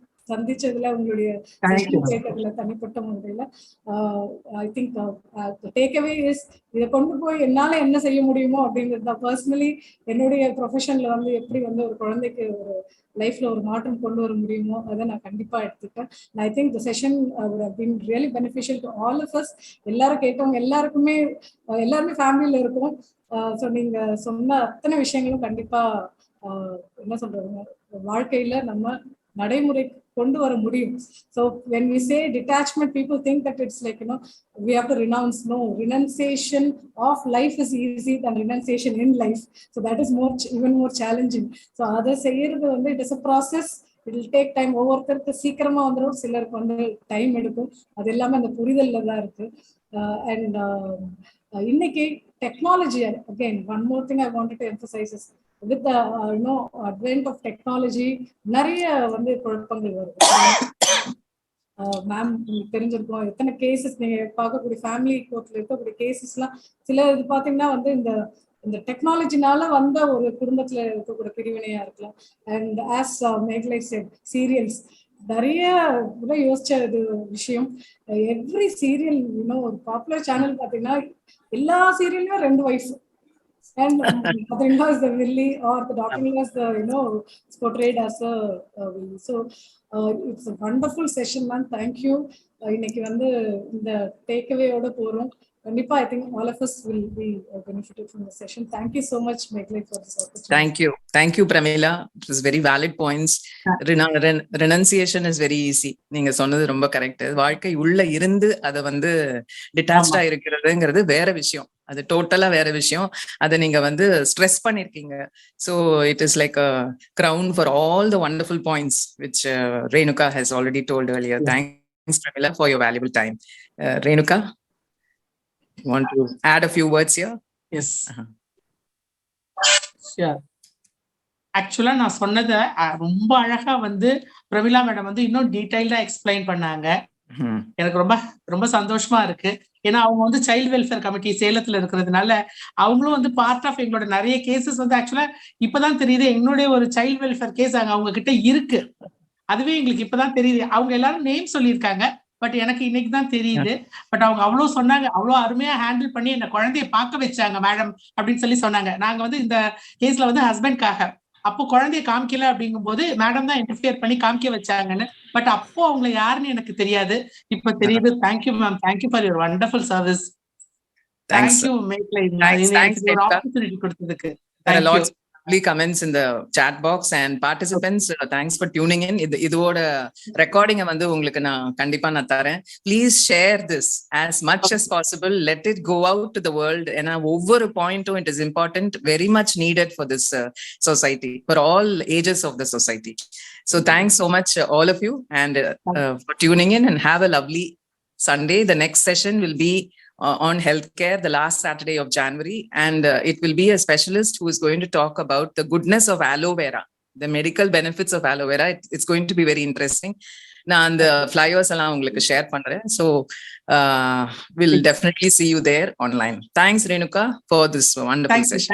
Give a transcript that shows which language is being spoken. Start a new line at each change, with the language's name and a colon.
Tamil: சந்திச்சதுல உங்களுடைய கேட்டதுல தனிப்பட்ட முறையில
English: I think takeaway is
Tamil: இதை கொண்டு போய் என்னால என்ன செய்ய முடியுமோ அப்படிங்கிறது தான். பர்சனலி என்னுடைய ப்ரொஃபஷன்ல வந்து எப்படி வந்து ஒரு குழந்தைக்கு ஒரு லைஃப்ல ஒரு மாற்றம் கொண்டு வர முடியுமோ அதை நான் கண்டிப்பா எடுத்துட்டேன்.
English: I think the session would have been really beneficial to all of us.
Tamil: எல்லாரும் கேட்டவங்க எல்லாருக்குமே எல்லாருமே ஃபேமிலியில இருக்கும். ஸோ நீங்க சொன்ன அத்தனை விஷயங்களும் கண்டிப்பா என்ன சொல்றதுங்க வாழ்க்கையில நம்ம நடைமுறை கொண்டு வர முடியும்.
English: So when we say detachment, people think that it's like, you know, we have to renounce. No, renunciation of life is easy than renunciation in life. So that is even more challenging. So
Tamil: அதை செய்யறது வந்து
English: it is a process. It will take time.
Tamil: ஒவ்வொருத்தருக்கு சீக்கிரமா வந்துடும், சிலருக்கு வந்து time எடுக்கும். அது எல்லாமே அந்த புரிதல்ல தான் இருக்கு.
English: And இன்னைக்கு technology, again one more thing I wanted to emphasize is with the advent of technology
Tamil: நிறைய வந்து குழப்பங்கள் வருது. மேம் தெரிஞ்சிருக்கோம் எத்தனை கேசஸ் நீங்க பார்க்கக்கூடிய ஃபேமிலி கோர்ட்ல இருக்கக்கூடிய கேசஸ்லாம் சில இது பாத்தீங்கன்னா வந்து இந்த டெக்னாலஜினால வந்த ஒரு குடும்பத்துல இருக்கக்கூடிய பிரிவினையா இருக்கலாம். அண்ட் ஆஸ் மேக்லை செட் சீரியல்ஸ் நிறைய யோசிச்ச இது விஷயம். எவ்ரி சீரியல் ஒரு பாப்புலர் சேனல் பாத்தீங்கன்னா எல்லா சீரியல்லையும் 2 wife.
English: And mother-in-law is the Willy or the daughter-in-law is the, is portrayed as a Willy. So it's a wonderful session, man. Thank you.
Tamil: இன்னைக்கு வந்து இந்த takeaway-ஓட போறோம்.
English: கண்டிப்பா I think all of us will be benefited from the session. Thank you so much, Meglai, for this opportunity. Thank you, Pramila. It was very valid points. Renunciation is very easy.
Tamil: நீங்க சொன்னது ரொம்ப correct. வாழ்க்கை உள்ள இருந்து அதை வந்து டிட்டாச்டா இருக்கிறதுங்கிறது வேற விஷயம். அது டோட்டலா வேற விஷயம். அதை நீங்க வந்து ஸ்ட்ரெஸ் பண்ணிருக்கீங்க.
English: So it is like a crown for all the wonderful points which Renuka has already told earlier. Yes. Thanks, Pramila, for your valuable time. Renuka, you want to add a few words here? Yes. Sure.
Tamil: ஆக்சுவலா நான் சொன்னதை ரொம்ப அழகா வந்து Pramila madam வந்து இன்னும் டீடைல்டா explain பண்ணாங்க. எனக்கு ரொம்ப ரொம்ப சந்தோஷமா இருக்கு. ஏன்னா அவங்க வந்து சைல்டு வெல்ஃபேர் கமிட்டி சேலத்துல இருக்கிறதுனால அவங்களும் வந்து பார்ட் ஆஃப் எங்களோட நிறைய கேசஸ் வந்து ஆக்சுவலா இப்பதான் தெரியுது என்னுடைய ஒரு சைல்டு வெல்ஃபேர் கேஸ் அவங்க கிட்ட இருக்கு. அதுவே எங்களுக்கு இப்பதான் தெரியுது. அவங்க எல்லாரும் நேம் சொல்லியிருக்காங்க, பட் எனக்கு இன்னைக்கு தான் தெரியுது. பட் அவங்க அவ்வளவு சொன்னாங்க, அவ்வளவு அருமையா ஹேண்டில் பண்ணி என்ன குழந்தைய பார்க்க வச்சாங்க மேடம் அப்படின்னு சொல்லி சொன்னாங்க. நாங்க வந்து இந்த கேஸ்ல வந்து ஹஸ்பண்ட்காக அப்போ குழந்தைய காமிக்கல அப்படிங்கும் போது மேடம் தான் இன்டர்ஃபியர் பண்ணி காமிக்க வச்சாங்கன்னு. பட் அப்போ அவங்க யாருன்னு எனக்கு தெரியாது, இப்ப தெரியுது.
English: Thank you ma'am, thank you for your wonderful service.
Tamil: Thank you மேக்லை, ஒரு ஆப்பர்ச்சுனிட்டி கொடுத்ததுக்கு.
English: Lovely comments in the chat box and participants, thanks for tuning in.
Tamil: இதோட ரெக்கார்டிங்க வந்து உங்களுக்கு நான் கண்டிப்பா நான் தரேன்.
English: Please share this as much as possible. Let it go out to the world.
Tamil: ஏன்னா ஒவ்வொரு பாயிண்ட்டும்
English: it is important, very much needed for this society, for all ages of the society. So thanks so much all of you and for tuning in, and have a lovely Sunday. The next session will be on healthcare, the last Saturday of January, and it will be a specialist who is going to talk about the goodness of aloe vera, the medical benefits of aloe vera. It's going to be very interesting.
Tamil: நான் அந்த flyers எல்லாம் உங்களுக்கு share பண்றேன்.
English: So we'll definitely see you there online. Thanks, Renuka, for this wonderful session.